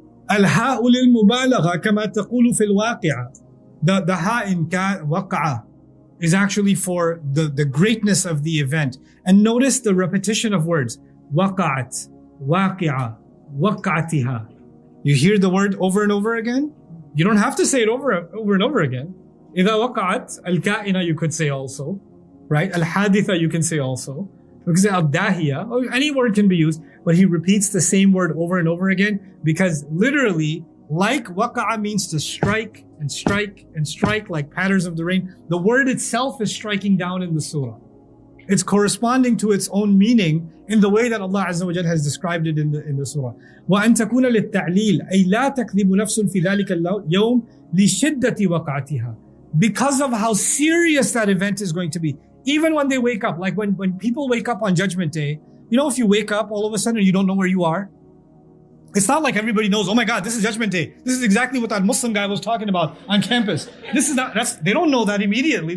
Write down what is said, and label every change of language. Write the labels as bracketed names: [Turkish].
[Arabic] الهاء للمبالغة كما تقول في الواقعة. [English] The ha in waqa'a is actually for the greatness of the event. And notice the repetition of words. [Arabic] وقعت, واقعة, وقعتها. [English] You hear the word over and over again? You don't have to say it over and over again. [Arabic] إذا وقعت الكائنة [English] you could say also, right? الحادثة you can say also. Because الداهية, any word can be used, but he repeats the same word over and over again because literally, like waqa'a means to strike and strike and strike like patterns of the rain. The word itself is striking down in the surah. It's corresponding to its own meaning in the way that Allah Azza wa Jal has described it in the surah. [Arabic] وأن تكون للتعليل أي لا تكذب نفس في ذلك اليوم لشدة وقعتها. [English] Because of how serious that event is going to be. Even when they wake up, like when people wake up on Judgment Day, you know, if you wake up all of a sudden you don't know where you are, it's not like everybody knows, oh my God, this is Judgment Day. This is exactly what that Muslim guy was talking about on campus. They don't know that immediately.